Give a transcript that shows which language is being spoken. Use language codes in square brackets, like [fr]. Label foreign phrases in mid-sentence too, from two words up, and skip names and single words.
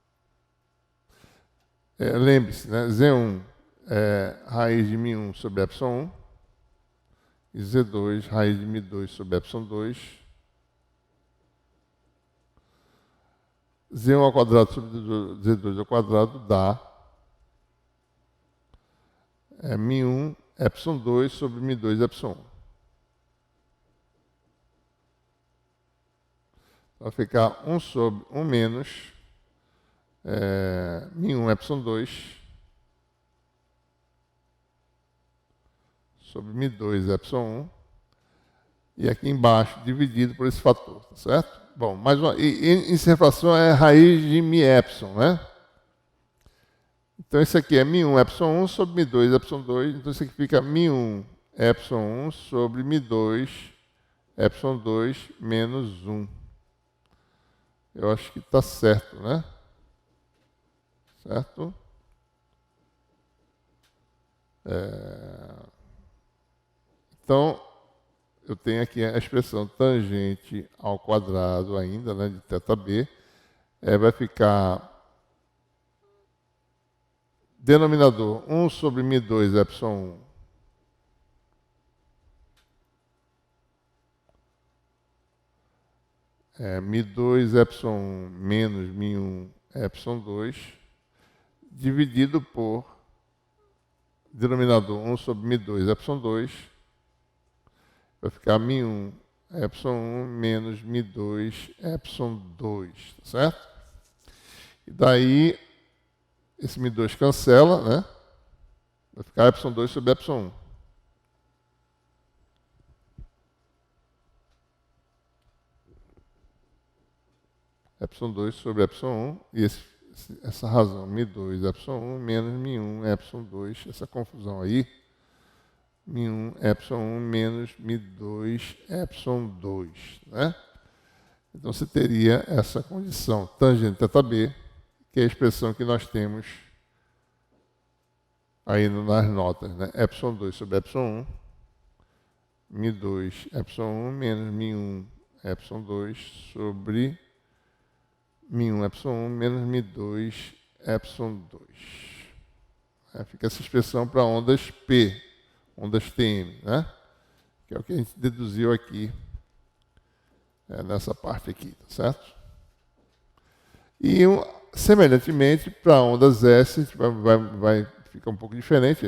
[pt] Lembre-se, né? Z1 é raiz de μ1 sobre ε1 e Z2 raiz de μ2 sobre ε2. Z1 ao quadrado sobre Z2 ao quadrado dá μ1 ε2 sobre μ2 ε1. Vai ficar 1 sobre 1 menos μ1 ε2 sobre μ2 ε1 e aqui embaixo dividido por esse fator, tá certo? Bom, mais uma, e essa fração é raiz de μ ε, né? Então isso aqui é μ1 ε1 sobre μ2 ε2, então isso aqui fica μ1 ε1 sobre μ2 ε2 menos 1. Eu acho que está certo, né? Certo? Então, eu tenho aqui a expressão tangente ao quadrado ainda, né, de θb, vai ficar denominador 1 sobre μ2 ε1 μ2 ε1 menos μ1 ε2 dividido por denominador 1 sobre μ2 ε2 vai ficar μ1 ε1 menos μ2 ε2, tá certo? E daí esse μ2 cancela, né? Vai ficar ε2 sobre ε1. ε2 sobre ε1 e essa razão, μ2 ε1 menos μ1 ε2, essa confusão aí, μ1 ε1 menos μ2 ε2, né? Então você teria essa condição tangente θb, que é a expressão que nós temos aí nas notas, né? ε2 sobre ε1, μ2 ε1 menos μ1 ε2 sobre μ1 ε1 menos μ2 ε2. Fica essa expressão para ondas P, ondas TM, né? Que é o que a gente deduziu aqui, nessa parte aqui, tá certo? E semelhantemente, para ondas S, a gente vai ficar um pouco diferente.